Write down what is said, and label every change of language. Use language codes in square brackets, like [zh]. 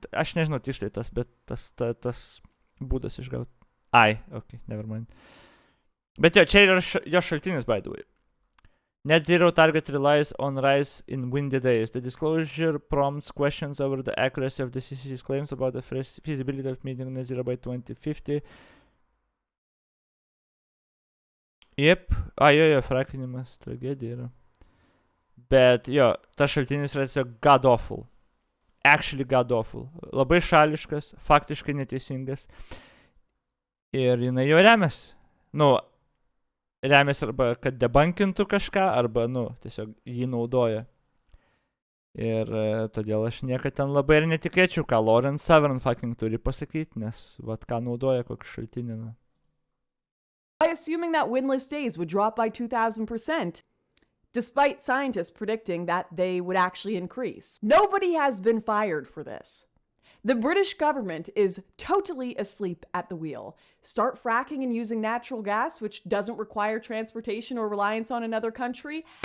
[lt] Aš nežinau tiksliai tas, bet tas būdas išgauti. [en] Okay, never mind. [lt] Bet jo, čia yra jo šaltinis, [en] by the way. Net zero target relies on rise in windy days. The disclosure prompts questions over the accuracy of the CCC's claims about the feasibility of meeting net zero by 2050. [lt] Jep. Jo, frakinimas, tragedija yra. Bet jo, tas šaltinis yra tiesiog [en] god awful. Actually god awful. [lt] Labai šališkas, faktiškai neteisingas. Ir jinai jo remiasi. Remiasi arba kad debunkintų kažką, arba, tiesiog jį naudoja. Ir todėl aš niekad ten labai ir netikėčiau, ką Lauren Severn fucking turi pasakyti, nes ką naudoja kokį šaltinį. [en] By assuming that windless days would drop by 2,000%, despite scientists predicting that they would actually increase. Nobody has been fired for this. The British government is totally asleep at the wheel. Start fracking and using natural gas, which doesn't require transportation or reliance on another country?